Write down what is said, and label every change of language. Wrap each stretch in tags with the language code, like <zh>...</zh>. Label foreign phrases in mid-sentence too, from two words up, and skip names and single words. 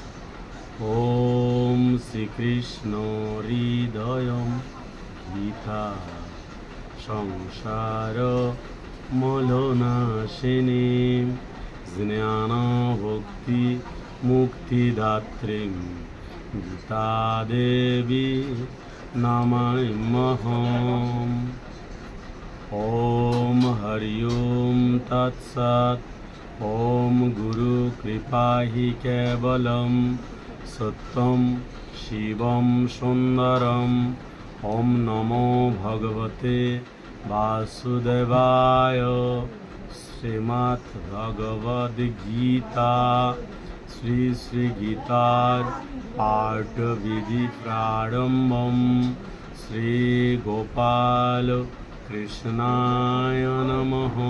<sa>ওম শ্রীকৃষ্ণ হৃদয়ম গীতা সংসার মলনাশিনী জ্ঞান ভক্তি মুক্তিদাত্রীম গীতা দেবী নমাম্যহম। ওম হরি ওম তৎসৎ। ওম গুরু কৃপা হি কেবলম সত্যম শিবম সুন্দরম। ওম নমো ভগবতে বাসুদেবায়।</sa> <bn>শ্রীমদ্ ভগবদ গীতা শ্রী শ্রী গীতার পাঠ বিধি প্রারম্ভম।</bn> <sa>শ্রী গোপাল কৃষ্ণায় নমঃ।</sa>